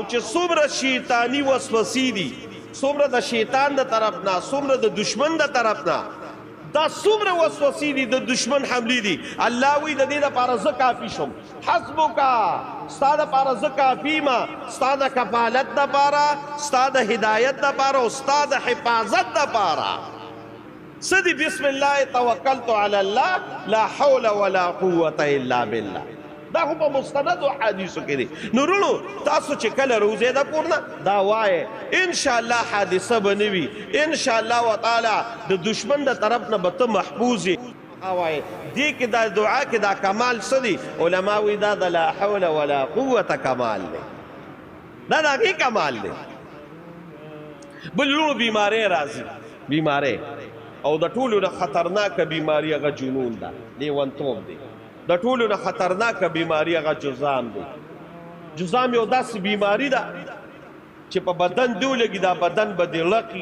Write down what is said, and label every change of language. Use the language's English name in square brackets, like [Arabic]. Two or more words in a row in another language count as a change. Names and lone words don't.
[Pashto] چې څومره شیطاني وسوسې دي څومره د شیطان د طرف نه څومره د دشمن د طرف نه دا څومره وسوسې دي د دشمن حملې دي الله وی د دې دپاره زه کافي شم حسبک ستا دپاره زه کافي ما ستا د کفالت دپاره ستا د هدایت دپاره او ستا د حفاظت دپاره څه دي [Arabic] بسم الله توکلت علی الله لا حول ولا قوة الا بالله [Pashto] دا خو په مستندو حدیثو کې دي نو وروڼو تاسو چې کله روزې د کور نه دا وایې انشاءالله حادثه به نه وي انشاءالله وتعالی د دشمن د طرف نه به ته محفوظ یې وایې دې کې دا دعا کې دا کمال څه دی علما وایي دا د [Arabic] لا حول ولا قوة [Pashto] کمال دی دا د هغې کمال دی بل وروڼو بیمارۍ راځي بیمارۍ او د ټولو نه خطرناکه بیماري هغه جنون ده لیونتوب دی د ټولو نه خطرناکه بیماري هغه جذام دی جذام یو داسې بیماري ده چې په بدن دې ولګي دا بدن به دې لقي